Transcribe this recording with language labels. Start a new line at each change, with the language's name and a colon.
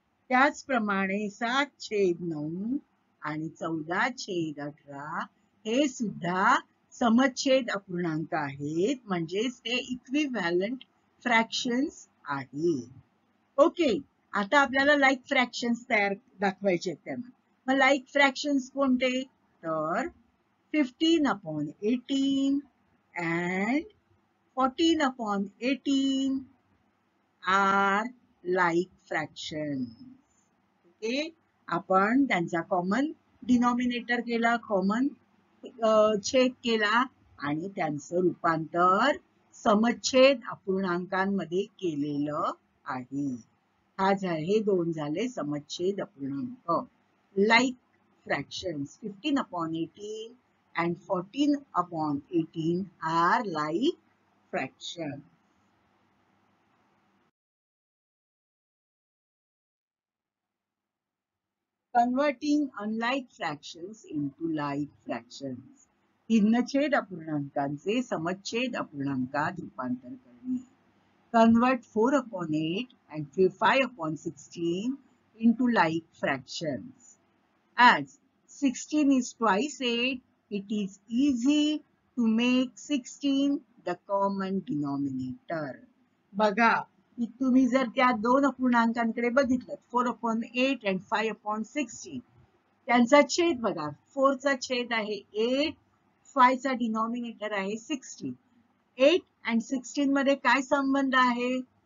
Marathi: त्याचप्रमाणे 7/9 आणि 14/18 हे सुद्धा समच्छेद अपूर्णांक आहेत, म्हणजेच ते इक्विव्हॅलंट फ्रॅक्शन्स आहेत. ओके, आता आपल्याला लाईक फ्रॅक्शन्स दाखवायचे आहेत त्यांना. मग लाईक फ्रॅक्शन्स कोणते?
English: तर 15/18 and 14/18 are like fractions.
Marathi: Okay, आपण त्यांचा कॉमन डिनॉमिनेटर केला, कॉमन छेद केला आणि त्यांचं रूपांतर समच्छेद अपूर्णांकांमध्ये केलेलं आहे. हे दोन झाले समच्छेद अपूर्णांक.
English: Like fractions 15/18 and 14/18 are like fractions. Converting unlike fractions into like fractions.
Marathi: भिन्नछेद अपूर्णांकांचे समच्छेद अपूर्णांकात रूपांतर करणे.
English: Convert 4/8 and 5/16 into like fractions. As 16 is twice 8, it is easy to make 16 the common denominator.
Marathi: बघा, तुम्ही जर त्या दोन अपूर्णांकांकडे बघितलं 4/8 and 5/16 त्यांचा छेद बघा. 4 चा छेद आहे 8, 5 चा डिनॉमिनेटर आहे 16. 8 and 16 मध्ये काय संबंध आहे?